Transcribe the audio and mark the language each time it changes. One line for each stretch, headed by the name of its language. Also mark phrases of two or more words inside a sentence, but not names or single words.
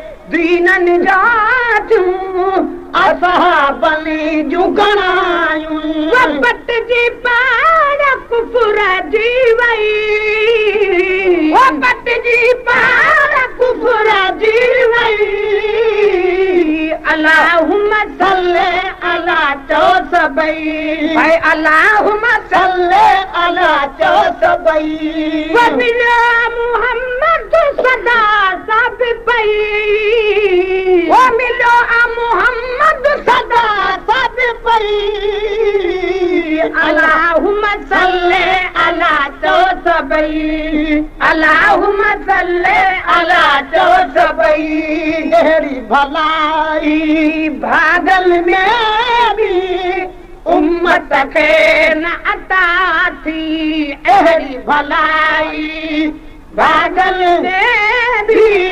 Sindhi: دين نجات اصحابن جون گهڻايون. وفت جي پاڙ ڪفر جي وئي. وفت جي پاڙ ڪفر جي وئي.
Arabic: اللهم صل الا
Sindhi: چئو سڀئي.
Arabic: هي اللهم صل الا
Sindhi: چئو سڀئي. ومليو محمد صدا سڀ پئي. ومليو محمد صدا سڀ پئي.
Arabic: اللهم صل الا
Sindhi: چئو سڀئي.
Arabic: اللهم صل على،
Sindhi: چئو سڀئي، اهڙي ڀلائي ڀاڳل ۾ به امت کي نه عطا ٿي، اهڙي ڀلائي ڀاڳل ۾ به